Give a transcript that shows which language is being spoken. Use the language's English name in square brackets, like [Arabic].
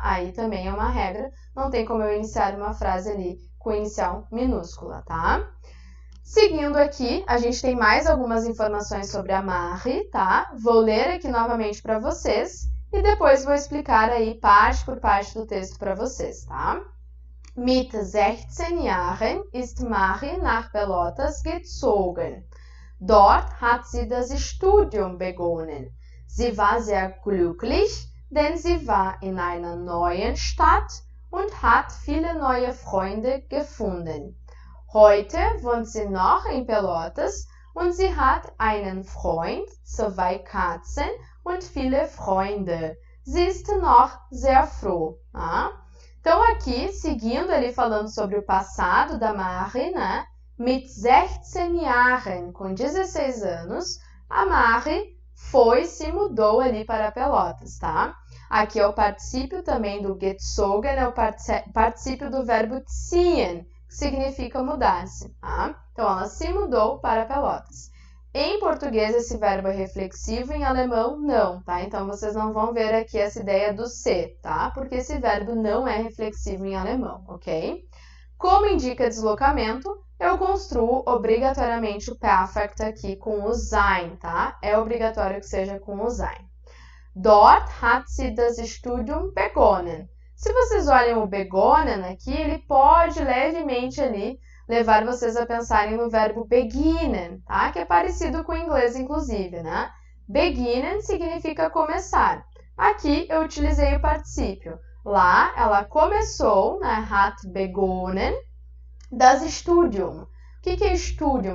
[Portuguese] Aí também é uma regra, não tem como eu iniciar uma frase ali com inicial minúscula, tá? Seguindo aqui, a gente tem mais algumas informações sobre a Mari, tá? Vou ler aqui novamente para vocês e depois vou explicar aí parte por parte do texto para vocês, tá? [German] Mit 16 Jahren ist Mari nach Pelotas gezogen. Dort hat sie das Studium begonnen. Sie war sehr glücklich, denn sie war in einer neuen Stadt und hat viele neue Freunde gefunden. Heute wohnt sie noch in Pelotas und sie hat einen Freund, 2 Katzen und viele Freunde. Sie ist noch sehr froh. Tá? [Portuguese] Então, aqui, seguindo ali falando sobre o passado da Mari, né? Mit 16 Jahren, com 16 anos, a Mari se mudou ali para Pelotas, tá? Aqui é o particípio também do gezogen, é o particípio do verbo ziehen, que significa mudar-se, tá? Então, ela se mudou para Pelotas. Em português, esse verbo é reflexivo, em alemão, não, tá? Então, vocês não vão ver aqui essa ideia do se, tá? Porque esse verbo não é reflexivo em alemão, ok? Como indica deslocamento, eu construo obrigatoriamente o perfect aqui com o sein, tá? É obrigatório que seja com o sein. [German] Dort hat sie das Studium begonnen. [Portuguese] Se vocês olham o begonnen aqui, ele pode levemente ali levar vocês a pensarem no verbo beginnen, tá? Que é parecido com o inglês, inclusive, né? Beginnen significa começar. Aqui eu utilizei o particípio. Lá, ela começou, né? [German] Hat begonnen, das Studium. [Portuguese] O que é Studium?